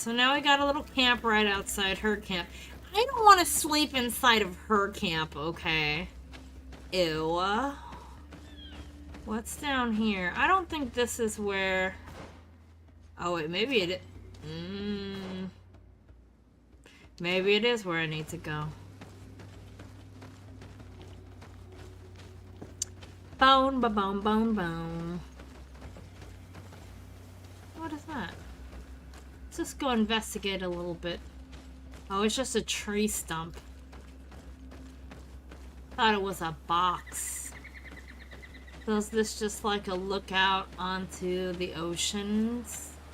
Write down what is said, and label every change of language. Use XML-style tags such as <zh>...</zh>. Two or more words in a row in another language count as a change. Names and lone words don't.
<en>So now we got a little camp right outside her camp. I don't want to sleep inside of her camp, okay? Ew. What's down here? I don't think this is where... Oh, wait, maybe it... Maybe it is where I need to go. Bone, ba-bone, bone, bone. What is that? Let's just go investigate a little bit. Oh, it's just a tree stump. Thought it was a box. So is this just like a lookout onto the oceans?</en>